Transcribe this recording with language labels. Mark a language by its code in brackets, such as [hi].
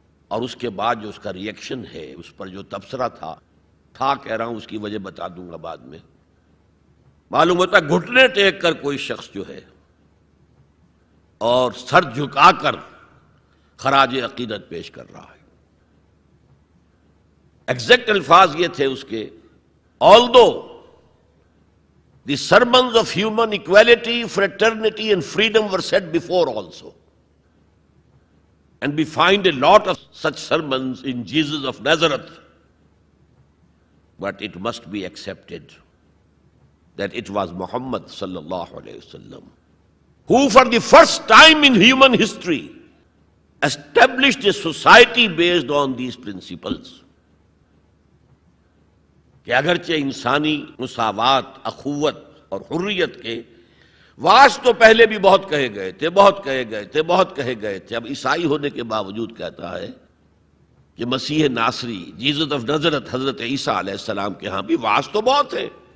[ur] اور اس کے بعد جو اس کا ری ایکشن ہے، اس پر جو تبصرہ تھا کہہ رہا ہوں، اس کی وجہ بتا دوں گا بعد میں۔ معلوم ہوتا ہے گھٹنے ٹیک کر کوئی شخص جو ہے اور سر جھکا کر خراج عقیدت پیش کر رہا ہے۔ ایگزیکٹ الفاظ یہ تھے اس کے، [en] although the sermons of human equality, fraternity and freedom were said before also, And we find a lot of such sermons in Jesus of Nazareth. But it must be accepted that it was Muhammad sallallahu alayhi wasallam who for the first time in human history established a society based on these principles. [ur] کہ اگرچہ انسانی مساوات، اخوت اور حریت کے واس تو پہلے بھی بہت کہے گئے تھے، بہت کہے گئے تھے، بہت کہے گئے تھے، اب عیسائی ہونے کے باوجود کہتا ہے کہ مسیح ناصری، جیزس آف نازرت، حضرت عیسیٰ علیہ السلام کے ہاں بھی واس تو بہت ہے،